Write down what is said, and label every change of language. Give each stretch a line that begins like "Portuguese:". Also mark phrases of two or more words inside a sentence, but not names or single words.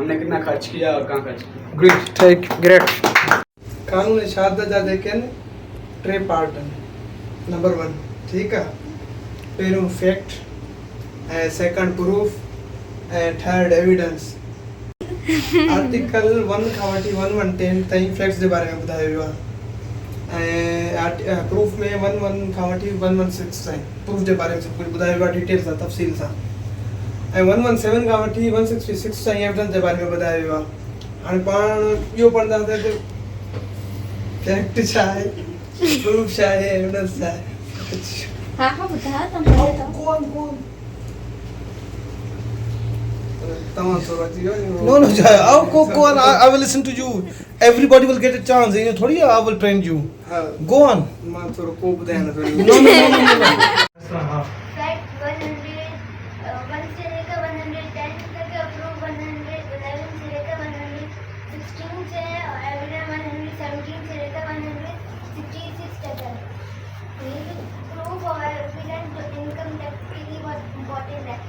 Urdu: ہمنے کتنا خرچ کیا اور کہاں خرچ کیا. ग्रेट. قانون شہادت دیکھیں ٹرے پارٹ نمبر 1 ٹھیک ہے.
Sindhi: पहिरों
English: fact, second proof
Sindhi: ऐं
English: third evidence.
Sindhi: आर्टिकल 1 खां वठी 110 ताईं फैक्ट्स जे बारे में ॿुधायो वियो आहे, ऐं प्रूफ में 11 खां वठी 116 ताईं प्रूफ जे बारे में सभु कुझु ॿुधायो वियो आहे डिटेल सां तफ़सील सां. ऐं 117 खां वठी 166 ताईं एविडेंस जे बारे में ॿुधायो वियो आहे. हाणे पाण इहो पढ़ंदासीं त फैक्ट छा आहे, प्रूफ छा आहे, एविडेंस छा आहे.
Urdu: ہاں ہاں بتا تم
English: No, I'll go on. I will listen to you. Everybody will get a chance. You know, थोड़ी I will train you. Go on.
Sindhi: मां थोरो को ॿुधायां न थोरी.
English: No.
Urdu: فیکٹ 101 سے لیکر 110 تک، پروف 111 سے لیکر 116 سے، اور ایویڈنس 117 سے لیکر 166 تک ہے. یہ پروف اور ایویڈنس
English: income tax
Urdu: کے لیے بہت امپورٹنٹ ہے.